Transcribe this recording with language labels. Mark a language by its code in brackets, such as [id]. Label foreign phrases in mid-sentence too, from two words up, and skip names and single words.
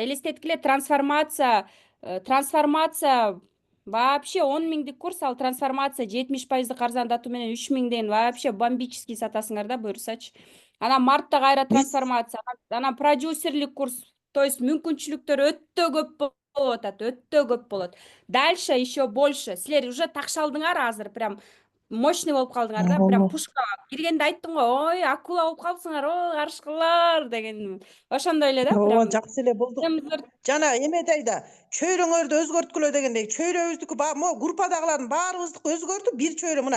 [ky] Элестеткиле, трансформация вообще 10 миңдик курс, ал трансформация 70% арзандатуу менен 3 миңден вообще бомбический сатасыңар да, буюрсачы. Анан мартта кайра трансформация, анан продюсерлик курс, [ru] то есть [ky] мүмкүнчүлүктөр өтө көп болуп атат, өтө көп болот. [ru] Дальше еще больше. [ky] Силер уже такшалдыңар азыр, прям мощный болуп калдыңар да, прям пушка. Киргенде айттым го, ой, акула болуп калыпсыңар, ой, карышкылар деген. Ошондой эле да, прям. Жакшы эле болду. Жана эмедей да, чөйрөңөрдү өзгөрткүлө дегендей, чөйрөбүздүкү могу группадагылардын баарыбыздыкы өзгөрдү, бир чөйрө мына.